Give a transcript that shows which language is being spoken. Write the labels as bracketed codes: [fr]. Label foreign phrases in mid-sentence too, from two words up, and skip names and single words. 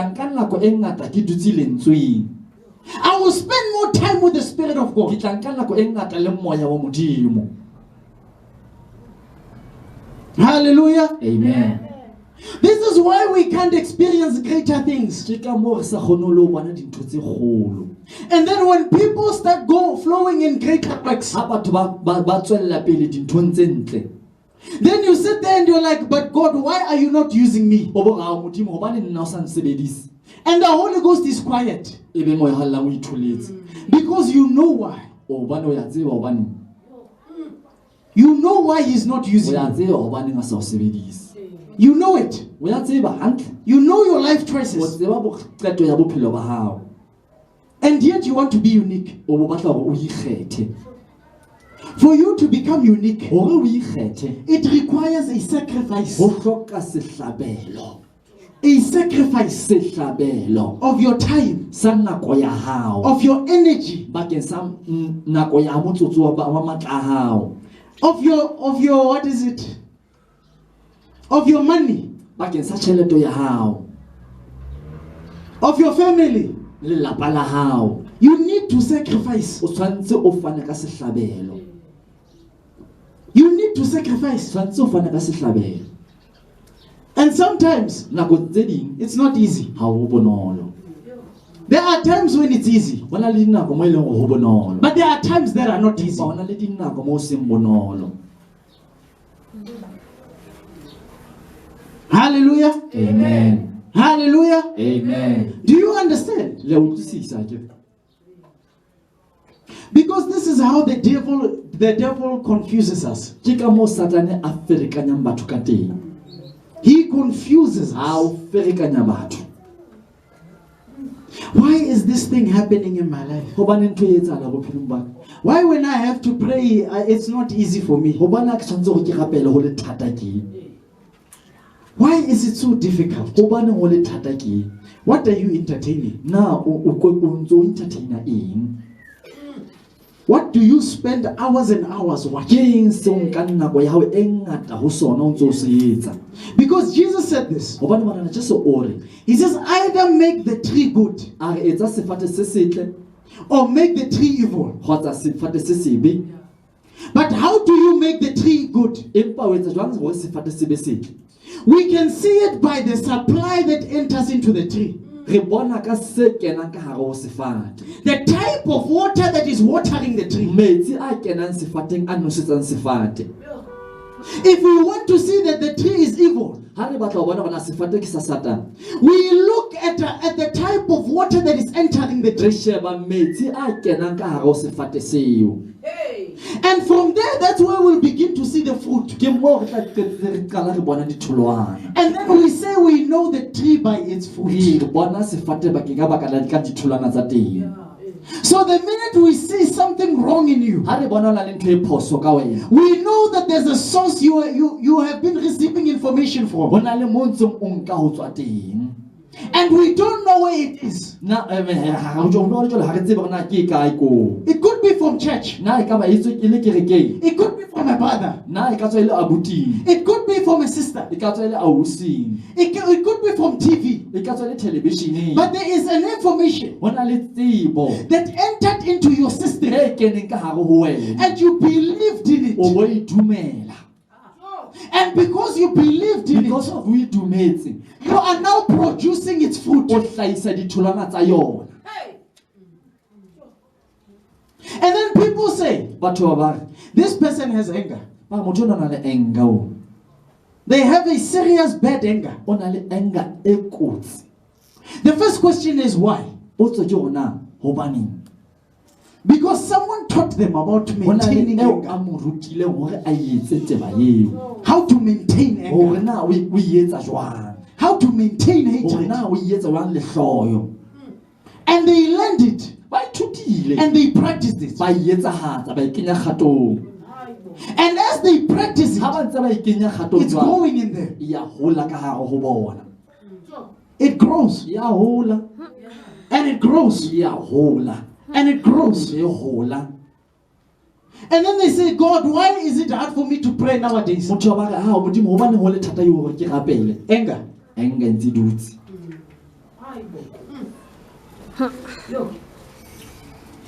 [en] I will spend more time with the Spirit of God. Hallelujah. Amen. This is why we can't experience greater things. [st] Ke ka moo re sa kgone le ho bona dintho tse kgolo. [en] And then when people start flowing in greater works, [st] Ha batho ba tswella pele dinthong tse ntle. [en] then you sit there and you're like, but God, why are you not using me? [st] O bo ra Modimo hobane nna o sa nsebedise. [en] And the Holy Ghost is quiet [st] Ebe moya ha lla o itholetse. [en] because you know why. [st] O bane o ya tseba hobane. [en] You know why he's not [st] O [en] using [st] ya [en] you. [st] tseba hobane nga sa o sebedise. [en] You know it. [st] O ya tseba hantle. [en] You know your life [st] O [en] choices. [st] tseba boqeto ya bophelo ba hao. [en] And yet you want to be unique. [st] O bo batla hore o ikgethe. [en] For you to become unique, [st] Hore o ikgethe. [en] it requires a sacrifice. [st] Ho hloka sehlabelo. [en] A sacrifice [st] Sehlabelo. [en] of your time, [st] Sa nako ya hao. [en] of your energy, [st] Bakeng sa nako ya motsotso wa matla a hao. [en] of your what is it? Of your money, [st] Bakeng sa tjhelete ya hao. [en] of your family. [st] Le lapa la hao. [en] You need to sacrifice. [st] O tshwantse o fane ka sehlabelo. [en] You need to sacrifice. [st] Tshwantse o fane ka sehlabelo. [en] And sometimes [st] Nako tse ding [en] it's not easy. [st] ha ho bonolo. [en] There are times when it's easy, [st] Hona le dinako mo eleng ho bonolo. [en] but there are times that are not easy. [st] Ba hona le dinako mo seng bonolo. [en] Hallelujah. Amen. Hallelujah. Amen. Do you understand? [st] Le utlwisisa ke. [en] Because this is how the devil confuses us. [st] Ke ka mo Satane a ferekanyang batho ka teng. [en] He confuses [st] Ha [en] us. [st] o ferekanya batho. [en] Why is this thing happening in my life? [st] Hobane ntho e etsahala bophelong ba ka. [en] Why when I have to pray, it's not easy for me? [st] Hobane ke tshwantse hore ke rapele ho le thata ke. [en] Why is it so difficult? [st] Hobane ho le thata ke. [en] What are you entertaining? [st] Na o ntso entertainer eng? [en] What do you spend hours and hours [st] Ke [en] watching? [st] eng se o nkang nako ya hao e ngata ho sona o ntso o se etsa? [en] Because Jesus said this. [st] Hobane bana Jesu o re, [en] He says, either make the tree good [st] a re etsa sefate se setle [en] or make the tree evil. [st] kgotsa sefate se sebe. [en] But how do you make the tree good? [st] Empa o etsa jwang hore sefate se be setle? [en] We can see it by the supply that enters into the tree. [st] Re bona ka se kenang ka hare ho sefate. [en] The type of water that is watering the tree. [st] Metsi a kenang sefateng a nosetsang sefate. [en] If we want to see that the tree is evil, [st] Ha re batla ho bona bona sefate ke sa Satane. [en] we look at the type of water that is entering the [st] Re [en] tree. [st] sheba metsi a kenang ka hare ho sefate seo. [en] And from there, that's where we'll begin to see the fruit. [st] Ke mo re tla qetetse re qala re bona ditholwana. [en] And then we say we know the tree by its [st] Re [en] fruit. [st] bona sefate bakeng ka baka la ka ditholwana tsa teng. [en] So the minute we see something wrong in you, [st] Ha re bona o na le ntho e phoso ka wena. [en] we know that there's a source you have been receiving information [st] Ho [en] from. [st] na le mo ntseng o nka ho tswa teng. [en] And we don't know where it is. [st] Na ha o jwale ha re tsebe hore na ke kae ko. [en] It could be from church. [st] Na e ka ba itse ke le kerekeng. [en] It could be from a brother. [st] Na e ka tswa ile abuting. [en] It could be from a sister. [st] E ka tswa ile ausing. [en] It could be from TV. [st] E ka tswa ile televisioneng. [en] But there is an information [st] Ho na le tsebo [en] that entered into your system [st] e keneng ka hare ho wena. [en] and you believed in [st] O [en] it. [st] bo e dumela. [en] And because you believed in Because it, of [st] o e dumetse, [en] you are now producing its fruit. [st] o hlahisa ditholwana tsa yona. [en] And then people say, [st] Batho ba re, [en] this person has anger. [st] ba motho o na le anger o. [en] They have a serious bad anger. [st] O na le anger e kotsi. [en] The first question is why? [st] Potso ke hona hobaneng? [en] Because someone taught them about [st] Ho na le [en] maintaining [st] eo a [en] anger. [st] mo rutileng hore a etse taba eo. [en] How to maintain [st] Hore [en] anger. [st] na o etsa jwang? [en] How to maintain [st] Hore [en] hatred. [st] na o etsa jwang lehloyo? [en] And they learned it. [st] Ba ithutile. [en] And they practiced it. [st] Ba etsahatsa ba ikenya kgatong. [en] And as they practice [st] Ha ba [en] it, [st] ntse ba ikenya kgatong [en] it's [st] jwang, [en] growing in them. [st] ya hola ka hare ho bona. [en] It grows. [st] Ya hola. [en] And it grows. [st] Ya hola. [en] And it grows. [st] E hola. [en] And then they say, God, why is it hard for me to pray nowadays? [st] Motho ba re ha modimo hobane ho le thata yo hore ke rapele. [en] Anger. [st] Anger ntse dutse.